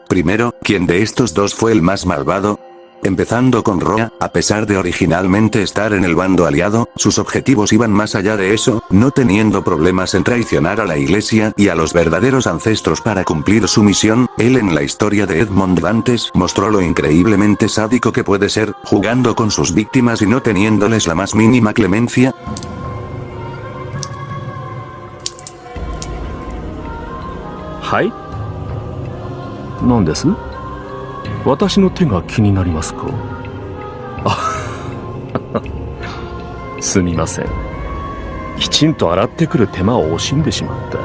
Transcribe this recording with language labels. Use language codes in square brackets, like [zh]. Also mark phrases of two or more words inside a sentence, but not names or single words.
[es] Primero, ¿quién de estos dos fue el más malvado? Empezando con Roa, a pesar de originalmente estar en el bando aliado, sus objetivos iban más allá de eso, no teniendo problemas en traicionar a la iglesia y a los verdaderos ancestros para cumplir su misión. Él en la historia de Edmond Dantes mostró lo increíblemente sádico que puede ser, jugando con sus víctimas y no teniéndoles la más mínima clemencia. [ja] ¿Hai? 何です? 私の手が気になりますか? すみません。きちんと洗ってくる手間を惜しんでしまった。